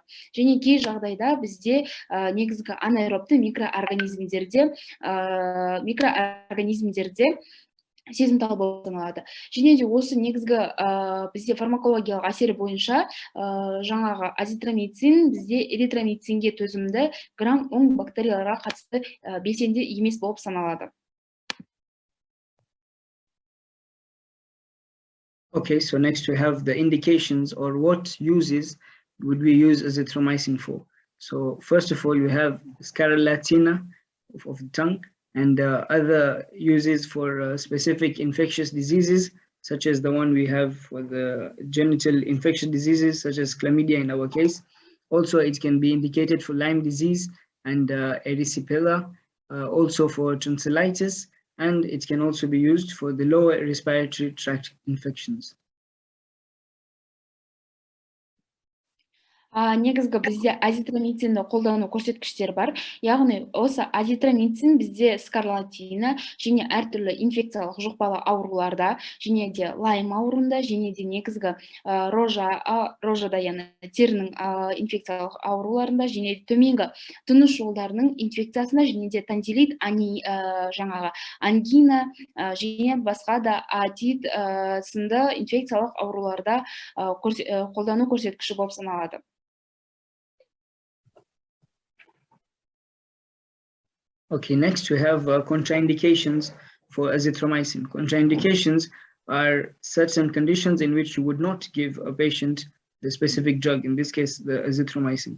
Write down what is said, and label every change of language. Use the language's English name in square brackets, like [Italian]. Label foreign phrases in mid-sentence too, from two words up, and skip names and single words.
[Kazakh] Және кей жағдайда бізде негізгі анаэробты микроорганизмдерде сезімтал болып саналады. Және де осы негізгі бізде фармакологиялық әсері бойынша жаңағы азитромицин бізде эритромицинге төзімді грамм оң бактерияларға қатысты белсенді емес болып саналады. [English] Okay, so next we have the indications or what uses would we use azithromycin for. So first of all, we have scarlatina of the tongue, and other uses for specific infectious diseases, such as the one we have for the genital infectious diseases, such as chlamydia in our case. Also, it can be indicated for Lyme disease and erysipelas, also for tonsillitis, and it can also be used for the lower respiratory tract infections. [Kazakh] Негізгі бізде азитромицинді қолдану көрсеткіштер бар. Яғни осы азитромицин бізде скарлатина және әртүрлі инфекциялық жұқпалы ауруларда, және де лайм ауруында, және де негізгі рожада, яғни терінің инфекциялық ауруларында, және төменгі тыныс жолдарының инфекциясына, және де тонзиллит, жаңағы ангина, және басқа да отит сынды инфекциялық ауруларда қолдану көрсеткіші болып саналады. [English] Okay, next we have contraindications for azithromycin. Contraindications are certain conditions in which you would not give a patient the specific drug, in this case, the azithromycin.